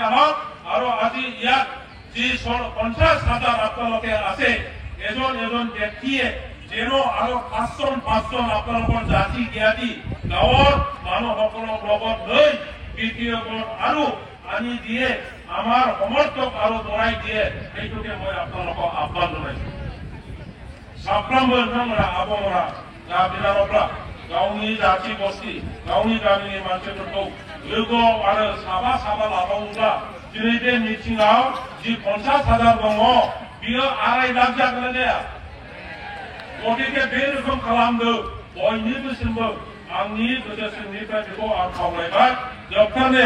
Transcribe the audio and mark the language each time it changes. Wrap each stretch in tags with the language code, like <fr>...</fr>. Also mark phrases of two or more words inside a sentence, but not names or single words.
<as>আহক আৰু আজি ইয়াত যি 50,000 আপোনালোকে আছে এজন এজন ব্যক্তিয়ে যেন আৰু 5জন আপোনালোকৰ জাতি জ্ঞাতি গাঁৱৰ মানুহসকলক লগত লৈ BPF আৰু আনি দিয়ে আমাৰ সমৰ্থক আৰু বঢ়াই দিয়ে সেইটোকে মই আপোনালোকক আহ্বান জনাইছো সাপ্লাম</as> <brx>नोंथांमोना आबहावा दा बिनानावब्ला गावनि जाथि बस्ति गावनि गामिनि मानसिफोरखौ लोगोआव आरो साबा लाबावोब्ला दिनै बे मिटिंआव जि 50,000 दङ बियो 2.5 लाख जागोन ना जाया गतिके बे रोखोम खालामदो बयनिबोसिमबो आंनि गोसो सिंनिफ्राय बेखौ आं खावलायबाय जोबथारनायाव</brx>